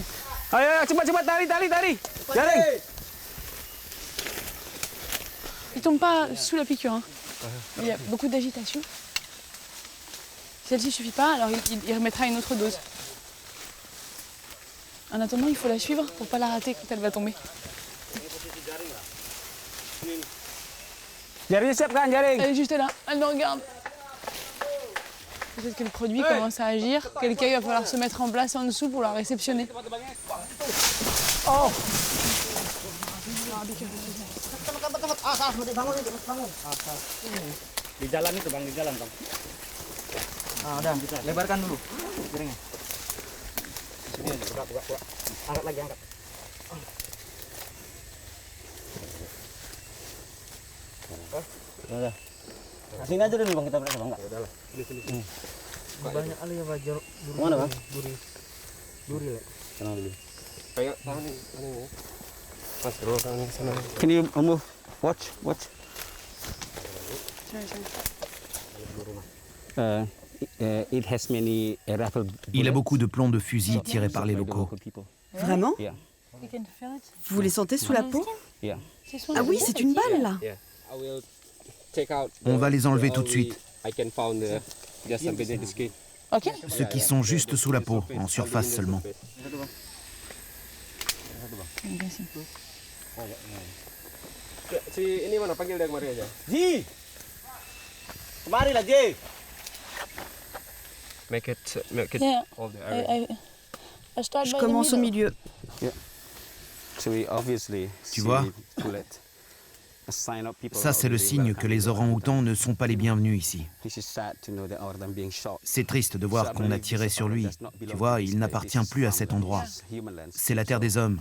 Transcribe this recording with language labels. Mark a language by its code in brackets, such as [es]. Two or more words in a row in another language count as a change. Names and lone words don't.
[id] Ayo, cepat, tali. Jaring. [fr] Il ne tombe pas sous la piqûre. Hein. Il y a beaucoup d'agitation. Si celle-ci ne suffit pas, alors il remettra une autre dose. En attendant, il faut la suivre pour ne pas la rater quand elle va tomber. [id] Jaringnya siap kan, jaring? [fr] Elle est juste là, elle nous regarde. Peut-être que le produit commence à agir. Quelqu'un il va falloir se mettre en place en dessous pour la réceptionner. Oh! [id] Di jalan itu bang, di jalan bang. Udah, lebarkan dulu jaringnya. Sini aja, buka. Angkat lagi, angkat. Udah. Sini aja dulu bang, kita berangkat bang. Udah lah, sini. Banyak kali ya Pak, mana bang? Duri lah. Sana dulu. Kayak sana nih, Mas, terus sana. [en] Can you move? Watch. [fr] Il a beaucoup de plombs de fusil tirés par les locaux. Vraiment? Vous les sentez sous la peau? Ah oui, c'est une balle là. On va les enlever tout de suite. Ok. Ceux qui sont juste sous la peau, en surface seulement. [id] Si ini mana panggil dia kemari aja. Ji. Kemari lah Ji. [en] Make it Yeah. all the area. [fr] Je commence au milieu. Tu vois? Ça, c'est le signe que les orang-outans ne sont pas les bienvenus ici. C'est triste de voir qu'on a tiré sur lui. Tu vois, il n'appartient plus à cet endroit. C'est la terre des hommes.